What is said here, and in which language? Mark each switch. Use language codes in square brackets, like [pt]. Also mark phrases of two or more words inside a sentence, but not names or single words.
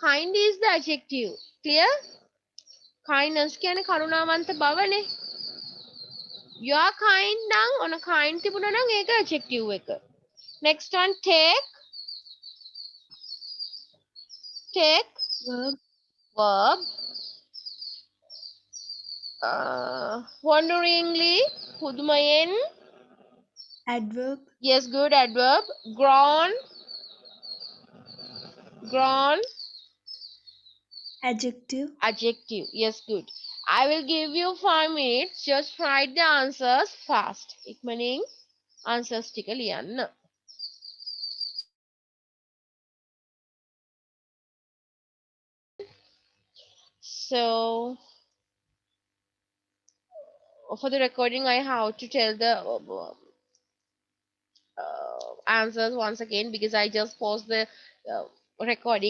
[en] kind is the adjective. Clear? [si] Kindness කියන්නේ කරුණාවන්ත බවනේ. [en] You are kind [si] නම් ඔන kind තිබුණා නම් ඒක adjective එක. [en] Next one, take. Take, verb, verb. Wonderingly, පුදුමයෙන්. adverb, Yes, good, adverb. Grown, grown. adjective, Adjective. Yes, good. I will give you 5 minutes. Just write the answers fast. [si] ඉක්මනින් answers ටික ලියන්න. [en] So, for the recording, I have to tell the answers once again because I just paused the recording.